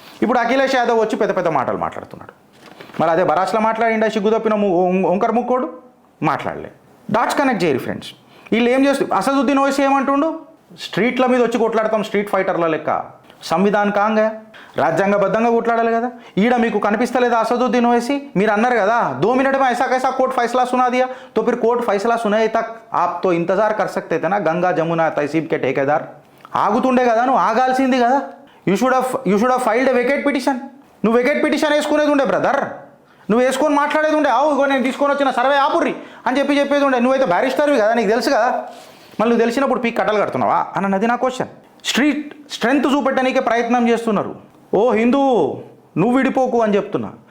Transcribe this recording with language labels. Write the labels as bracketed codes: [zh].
[te] ఇప్పుడు అఖిలేష్ యాదవ్ వచ్చి పెద్ద మాటలు మాట్లాడుతున్నాడు. మరి అదే బరాచ్లో మాట్లాడిండా సిగ్గుదప్పిన ఓంకర్ ముక్కోడు మాట్లాడలే. డాట్స్ కనెక్ట్ చేయరు ఫ్రెండ్స్. వీళ్ళు ఏం చేస్తారు? అసదుద్దీన్ ఓవైసీ ఏమంటుండు? స్ట్రీట్ల మీద వచ్చి కొట్లాడతాం స్ట్రీట్ ఫైటర్ల లెక్క. సంవిధాన్ కాంగా రాజ్యాంగబద్ధంగా కొట్లాడాలి కదా. ఈడ మీకు కనిపిస్తలేదా అసదుద్దీన్ ఓవైసీ? [hi] మీరు అన్నారు కదా 2 मिनट में ऐसा कैसा कोर्ट फैसला सुना दिया, तो फिर कोर्ट फैसला सुनाए तक आप तो इंतजार कर सकते थे ना गंगा जमुना तहसीब के ठेकेदार. [te] ఆగుతుండే కదా, నువ్వు ఆగాల్సింది కదా. [en] You should have filed a vacate petition. [te] నువ్వు వెకేట్ పిటిషన్ వేసుకునేది ఉండే బ్రదర్, నువ్వు వేసుకొని మాట్లాడేది ఉండే. ఇగో నేను తీసుకొని వచ్చిన సర్వే ఆపుర్రి అని చెప్పేది ఉండే. నువ్వైతే బ్యారిస్టర్వి కదా, నీకు తెలుసు కదా, మళ్ళీ నువ్వు తెలిసినప్పుడు పీక్ కట్టలు కడుతున్నావా అన్నది నా క్వశ్చన్. స్ట్రెంగ్త్ చూపెట్టడానికే ప్రయత్నం చేస్తున్నారు. ఓ హిందూ నువ్వు విడిపోకు అని చెప్తున్నా.